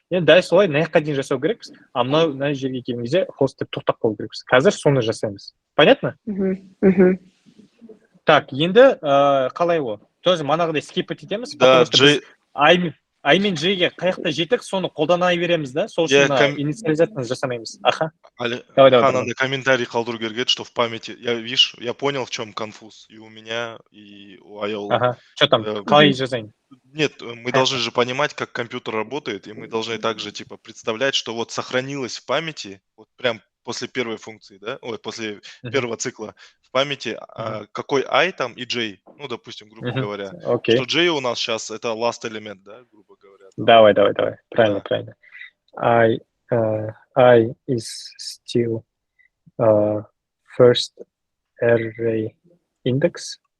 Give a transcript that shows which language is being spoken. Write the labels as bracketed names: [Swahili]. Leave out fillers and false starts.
[Kazakh] Енді дәл солай мына жаққа дейін жасау керекпіз, а мына жерге келген кезде false деп тоқтап қалу керекпіз. Қазір соны жасаймыз. [Russian] Понятно? [Kazakh] Так, енді қалай ол? [Russian] Тоже [Kazakh] манағыдай скипать етеміз, [Russian] потому что [Kazakh] біз I мен J-ге қаяқта жетік, соны қолдана береміз, да? Сол үшін инициализацияны жасамаймыз. Аха. [Russian] Надо комментарий [Kazakh] қалдыру керек, [Russian] что в памяти. Я понял, в чем конфуз. И у меня, и у Айолы. Ага. Что там? [Kazakh] Қалай жазайын? [Russian] Нет, мы должны же понимать, как компьютер работает, и мы должны также типа представлять, что вот сохранилось в памяти, вот прям после первой функции, да, ой, после первого цикла в памяти какой I там и J, ну, допустим, грубо говоря, что J у нас сейчас это [English] last [Russian] элемент, да, грубо говоря. Давай. Правильно. [English] I is still first array index.